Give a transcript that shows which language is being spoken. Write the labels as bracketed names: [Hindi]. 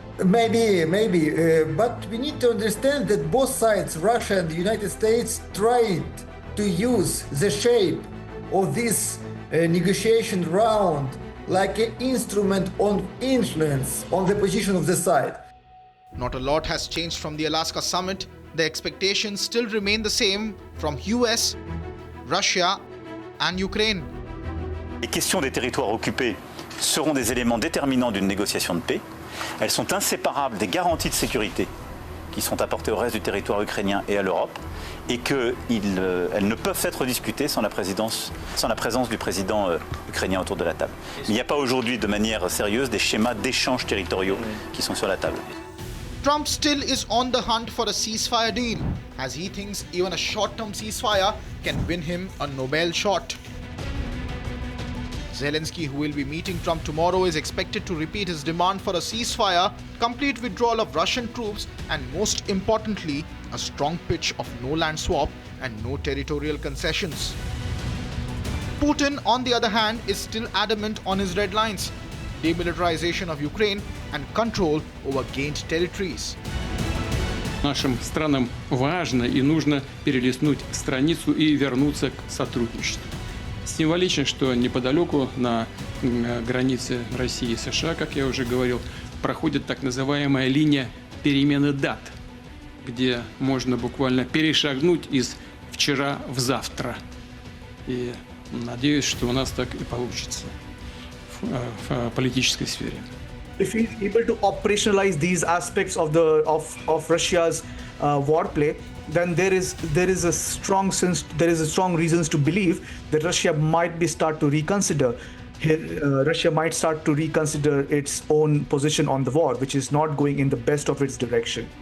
[English] Maybe, but we need to understand that both sides, Russia and the United States, tried to use the shape of this negotiation round like an instrument of influence on the position of the side. Not a lot has changed from the Alaska summit. The expectations still remain the same from US, Russia and Ukraine. [French] Les questions des territoires occupés seront des éléments déterminants d'une négociation de paix. Elles sont inséparables des garanties de sécurité qui sont apportées au reste du territoire ukrainien et à l'Europe, et qu'elles ne peuvent être discutées sans la présence du président ukrainien autour de la table. Il n'y a pas aujourd'hui de manière sérieuse des schémas d'échanges territoriaux qui sont sur la table. [English] Trump still is on the hunt for a ceasefire deal, as he thinks even a short-term ceasefire can win him a Nobel shot. Zelensky, who will be meeting Trump tomorrow, is expected to repeat his demand for a ceasefire, complete withdrawal of Russian troops, and most importantly, a strong pitch of no land swap and no territorial concessions. Putin, on the other hand, is still adamant on his red lines: demilitarization of Ukraine and control over gained territories. [Russian] Нашим странам важно и нужно перелистнуть страницу и вернуться к сотрудничеству. Символично, что неподалеку на границе России и США, как я уже говорил, проходит так называемая линия перемены дат, где можно буквально перешагнуть из вчера в завтра. И надеюсь, что у нас так и получится в политической сфере. [English] If he's able to operationalize these aspects of Russia's war play, then there is a strong reasons to believe that Russia might start to reconsider its own position on the war, which is not going in the best of its direction.